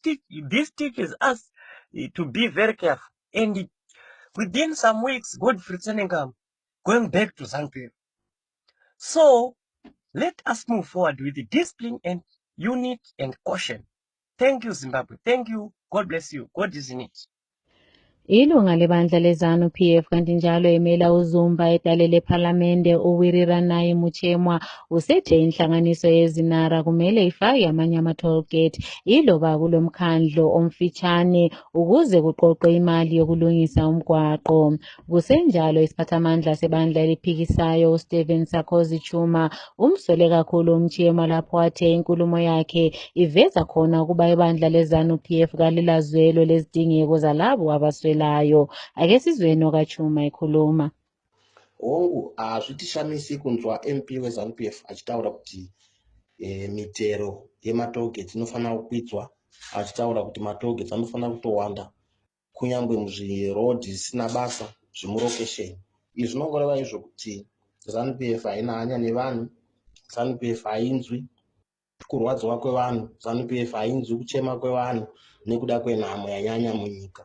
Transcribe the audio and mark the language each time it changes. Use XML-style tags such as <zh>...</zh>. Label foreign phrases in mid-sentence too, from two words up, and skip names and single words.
<en>This teaches us to be very careful. And within some weeks, Godfrey Tsenengam going back to ZANU-PF. So let us move forward with the discipline and unit and caution. Thank you, Zimbabwe. Thank you. God bless you. God is in it.</en> <nd>Ilunga lebandla leZANU-PF kanti njalo emela uZumba edale lephalamende uWiriranayi Muchemwa usethe inhlanganiso yezinara kumele ifake amanye ama-tollgate iloba kulomkhandlo omfitshane ukuze kuqoqwe imali yokulungisa umgwaqo. Kusenjalo isiphathamandla sebandla eliphikisayo uStephen Sarkozy Chuma umsole kakhulu uMchemwa lapho wathe inkulumo yakhe iveza khona ukuba ibandla leZANU-PF kalilazwelo lezidingeko zalabo abaswelayo. Ake sizweni okachuma ekhuluma.</nd> <sn>Hongu hazvitishamisi kunzwa MP weZANU-PF achitaura kuti mitero yematogeti inofanira kukwidzwa, achitaura kuti matogeti anofanira kutowanda kunyangwe muzvirodhi zvisina basa zvemurokesheni. Izvi zvinongoreva izvo kuti ZANU-PF haina hanya nevanhu, ZANU-PF hainzwi kurwadziwa kwevanhu, ZANU-PF hainzwi kuchema kwevanhu nekuda kwenhamo yanyanya munyika.</sn>